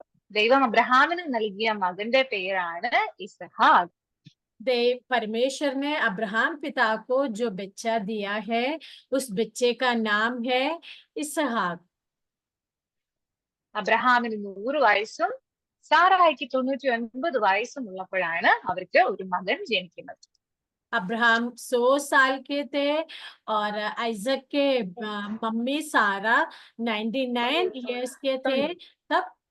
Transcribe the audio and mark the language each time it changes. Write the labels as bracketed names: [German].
[Malayalam] ദൈവം അബ്രഹാമിന് നൽകിയ മകന്റെ പേരാണ് ഇസഹാക്ക്. [Hindi] परमेश्वर ने अब्राहम पिता को जो बच्चा दिया है उस बच्चे का नाम है इसहाक। [Malayalam] അബ്രഹാമിന് 100 വയസ്സും സാറായിക്ക് 99 വയസ്സും ഉള്ളപ്പോഴാണ് അവർക്ക് ഒരു മകൻ ജനിക്കുന്നത്. [Hindi] अब्राहम 100 साल के थे और आइजक के मम्मी सारा 99 इयर्स के थे तब।